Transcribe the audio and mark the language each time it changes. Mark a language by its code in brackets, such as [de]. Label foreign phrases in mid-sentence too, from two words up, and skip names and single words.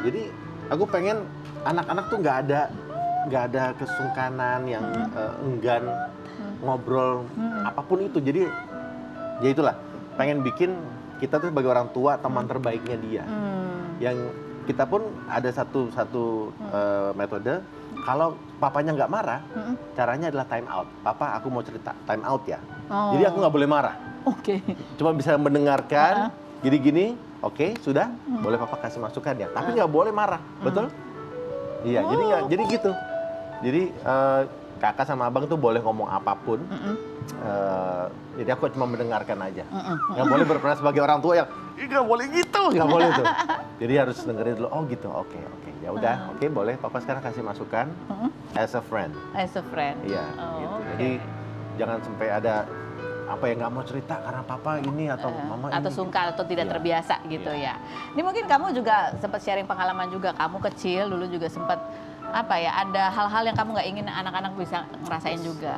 [id] Jadi aku pengen anak-anak tuh nggak ada kesungkanan yang enggan ngobrol apapun itu. Jadi ya itulah, pengen bikin kita tuh sebagai orang tua teman terbaiknya dia. Yang kita pun ada satu metode, kalau papanya nggak marah, caranya adalah [en] time out. [id] Papa, aku mau cerita, [en] time out [id] ya. Oh. Jadi aku nggak boleh marah, Oke. cuma bisa mendengarkan, gini-gini, oke, sudah, boleh papa kasih masukan ya. Tapi nggak boleh marah, betul? Iya, jadi gitu. Jadi kakak sama abang tuh boleh ngomong apapun. Jadi aku cuma mendengarkan aja. Nggak boleh berperan sebagai orang tua yang nggak boleh gitu, nggak boleh tuh. Jadi harus dengerin dulu, oh gitu, oke. Ya udah, oke boleh papa sekarang kasih masukan [en] as a friend. As a friend. [id] Iya, Oh, gitu. oke. Jadi jangan sampai ada apa ya nggak mau cerita karena papa ini atau mama atau ini. sungkan atau tidak Iya. terbiasa gitu ya. Ini mungkin kamu juga sempat sharing pengalaman juga. Kamu kecil dulu juga sempat apa ya, ada hal-hal yang kamu nggak ingin anak-anak bisa ngerasain juga.